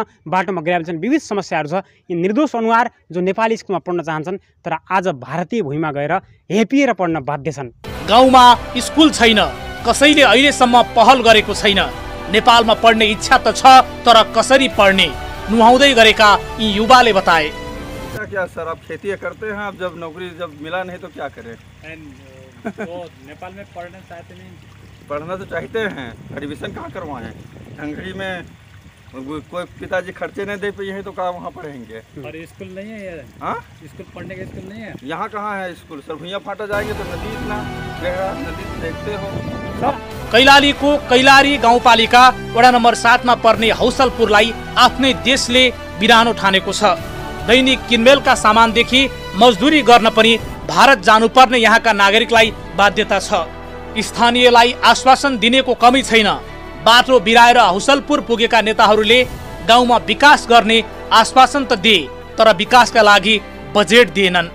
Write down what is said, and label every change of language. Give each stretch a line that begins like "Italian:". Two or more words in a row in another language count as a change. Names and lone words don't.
Nepali: बाटोमा गिराएका छन्, विविध समस्याहरू छ। यी निर्दोष अनुहार जो नेपाली स्कुलमा पढ्न चाहन्छन् तर आज भारतीय भूमिमा गएर हेपिएर पढ्न बाध्य छन्। गाउँमा स्कुल छैन, कसैले अहिलेसम्म पहल गरेको छैन। नेपालमा पढ्ने इच्छा त छ तर कसरी पढ्ने नुहाउँदै गरेका यी युवाले बताए।
Hindi: क्या सर, आप खेती करते हैं, आप जब नौकरी जब मिला नहीं तो क्या करें? नेपाल में पढ़ना चाहते नहीं? पढ़ना तो चाहते हैं, एडमिशन कहाँ करवाएं? ढंगड़ी में कोई पिताजी खर्चे नहीं दे पाए हैं तो कहाँ वहाँ पढ़ेंगे? और स्कूल नहीं है यार? हाँ, स्कूल पढ़ने का स्कूल नहीं है यहाँ कहाँ है स्कूल सर? भुइयाँ फाटा जाएंगे तो नदी इतना गहरा, नदी देखते हो।
Nepali: कैलालीको कैलाली गाउँपालिका वडा नम्बर 7 मा पर्ने हौसलपुरलाई आफ्नै देशले बिरानो ठानेको छ। दैनिक किनमेलका सामानदेखि मजदुरी गर्न पनि भारत जानुपर्ने यहाँका नागरिकलाई बाध्यता छ। स्थानीयलाई आश्वासन दिनेको कमी छैन। बाटो बिराएर हौसलपुर पुगेका नेताहरूले गाउँमा विकास गर्ने आश्वासन त दिए तर विकासका लागि बजेट दिएनन्।